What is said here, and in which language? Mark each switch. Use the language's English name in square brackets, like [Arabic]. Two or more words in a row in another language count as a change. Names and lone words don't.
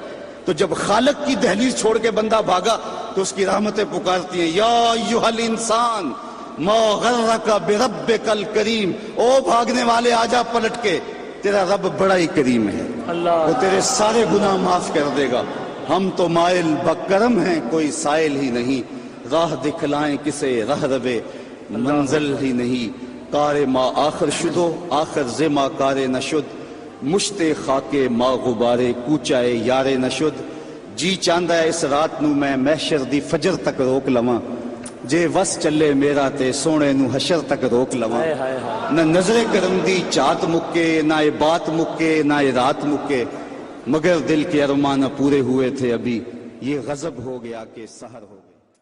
[Urdu] تو جب خالق کی دہلیز چھوڑ کے بندہ بھاگا تو اس کی رحمتیں پکارتی ہیں، [Arabic] یا ایھا الانسان ما غرک بربک الکریم، [Urdu] او بھاگنے والے آ جا پلٹ کے، تیرا رب بڑا ہی کریم ہے، اللہ. وہ تیرے سارے گناہ معاف کر دے گا. ہم تو مائل بکرم ہیں، کوئی سائل ہی نہیں، راہ دکھلائیں کسے رہ روے منزل ہی نہیں. [Persian] کار ما آخر شدو آخر زما کار نشد، مشت خاک ما غبارے کوچائے یارے نشد. [Punjabi] جی چاندہ ہے اس رات نو میں محشر دی فجر تک روک لواں، جے وس چلے میرا تے سونے نو حشر تک روک لواں. ہائے ہائے ہائے. نہ نظر کرم دی چات مکے، نہ یہ بات مکے، نہ یہ رات مکے، [Urdu] مگر دل کے ارمان پورے ہوئے تھے ابھی، یہ غضب ہو گیا کہ سحر ہو گیا.